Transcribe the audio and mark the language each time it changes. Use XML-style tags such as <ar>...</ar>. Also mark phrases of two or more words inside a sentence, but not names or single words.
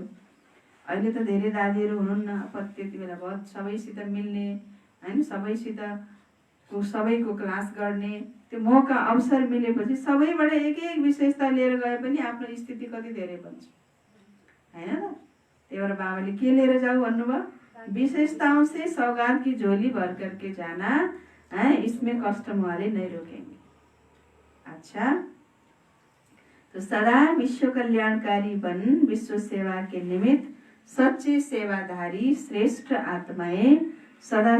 <ne>अहिले त धेरै दादीहरू हुनुहुन्न, त्यति बेला बहुत सबैसित मिल्ने हैन, सबैको क्लास गर्ने त्यो मौका अवसर मिलेपछि सबैबाट एक एक विशेषता लिएर गए पनि आफ्नो स्थिति कति धेरै बन्छ हैन त। त्यही भएर बाबाले के लिएर जाऊ भन्नुभयो,</ne> <hi>विशेषताओं से सौगात की झोली भर करके जाना है, इसमें कस्टम वाले नहीं रोकेंगे। अच्छा, तो सदा विश्व कल्याणकारी बन विश्व सेवा के निमित्त सच्चे सेवाधारी श्रेष्ठ आत्माएं सदा</hi>